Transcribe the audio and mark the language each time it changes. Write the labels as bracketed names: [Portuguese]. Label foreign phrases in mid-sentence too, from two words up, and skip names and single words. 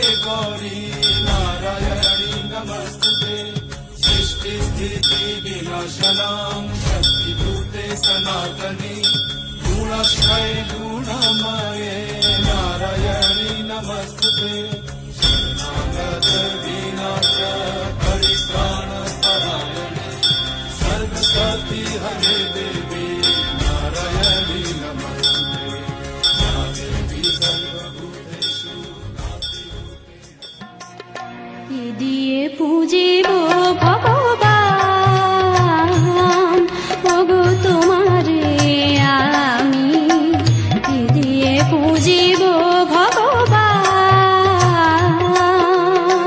[Sanskrit] गौरी नारायणी नमस्तुते सृष्टि स्थिति विनाशनां शक्तिभूते सनातनी गुणक्षय गुणमये नारायणी नमस्तुते शरणागत विनाश परित्राण परायणे सर्वसती हरे देवी नारायणी नमस्ते या देवी सर्वभूतेषु [Bangla] এ দিয়ে পুজিব ভগবান, ওগো তোমারে আমি, এ দিয়ে পুজিব ভগবান।